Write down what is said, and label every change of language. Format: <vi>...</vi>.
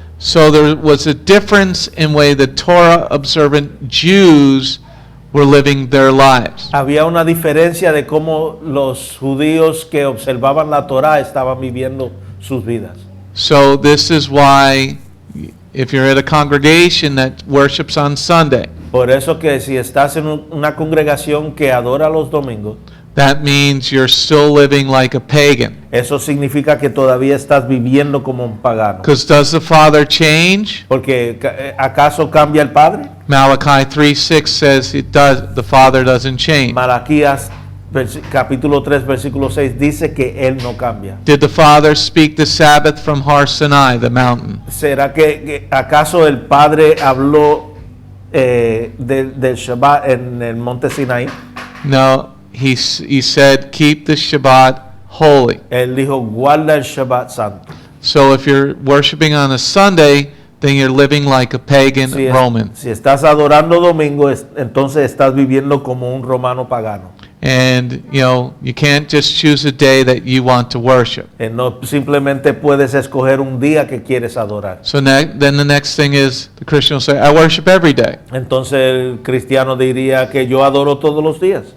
<en>So there was a difference in way the Torah observant Jews were living their lives.</en> <es>Había una diferencia de cómo los judíos que observaban la Torá estaban viviendo sus vidas.</es> <en>So this is why if you're at a congregation that worships on Sunday,</en> <es>Por eso que si estás en una congregación que adora los domingos,</es> <en>that means you're still living like a pagan.</en> <es>eso significa que todavía estás viviendo como un pagano.</es> <en>Because does the Father change?</en> <es>Porque ¿acaso cambia el Padre?</es> <en>Malachi 3:6 says it does. The Father doesn't change.</en> <es>Malaquías capítulo 3 versículo 6 dice que él no cambia.</es> <en>Did the Father speak the Sabbath from Har Sinai, the mountain?</en> <es>¿Será que acaso el Padre habló del Shabbat en el monte Sinaí?</es> <en>No, he said keep the Shabbat holy.</en> <es>Él dijo guarda el Shabbat santo.</es> <en>So if you're worshiping on a Sunday, then you're living like a pagan Roman.</en> <es>Si estás adorando domingo, entonces estás viviendo como un romano pagano.</es> <en>And you can't just choose a day that you want to worship.</en> <es>No simplemente puedes escoger un día que quieres adorar.</es> <en>So then the next thing is the Christian will say, I worship every day.</en> <es>Entonces el cristiano diría que yo adoro todos los días.</es>